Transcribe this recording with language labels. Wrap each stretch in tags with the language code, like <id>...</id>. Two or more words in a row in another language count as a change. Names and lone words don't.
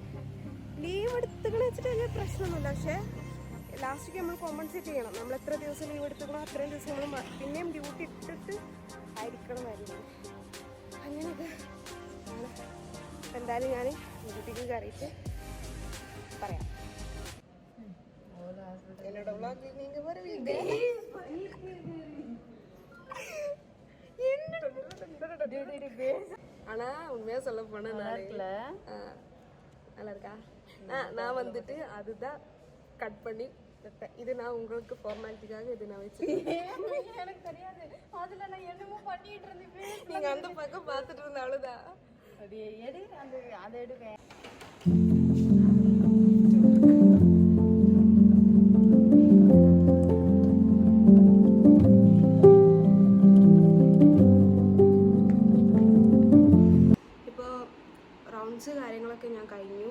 <ml>ലീവ് എടുത്തുകളെ വെച്ചിട്ട് വലിയ പ്രശ്നമൊന്നുമില്ല. പക്ഷേ ലാസ്റ്റിക്ക് നമ്മൾ കോമ്പൻസേറ്റ് ചെയ്യണം. നമ്മൾ എത്ര ദിവസം ലീവ് എടുത്തുകളോ അത്രയും ദിവസം നമ്മൾ പിന്നെയും ഡ്യൂട്ടി ഇട്ടിട്ട് ആയിരിക്കണമായിരുന്നു. അങ്ങനെയൊക്കെ ആണ്. എന്തായാലും ഞാൻ ഡ്യൂട്ടിക്ക് കയറിയിട്ട് പറയാം.</ml> <ta>ஆனா உண்மையா சொல்ல போனா நல்லா இருக்கா? நான் வந்துட்டு அதுதான் கட் பண்ணி இது நான் உங்களுக்கு ஃபார்மாலிட்டிக்காக இது நான் வச்சிருக்கேன். எனக்கு தெரியாது, அதுல நான் என்னமோ பண்ணிட்டு இருந்தேன். நீங்க அந்த பக்கம் பார்த்துட்டு இருந்த அவ்வளவுதான். அது எடு, அதை எடுவேன்.</ta> <ml>കാര്യങ്ങളൊക്കെ ഞാൻ കഴിഞ്ഞു.</ml>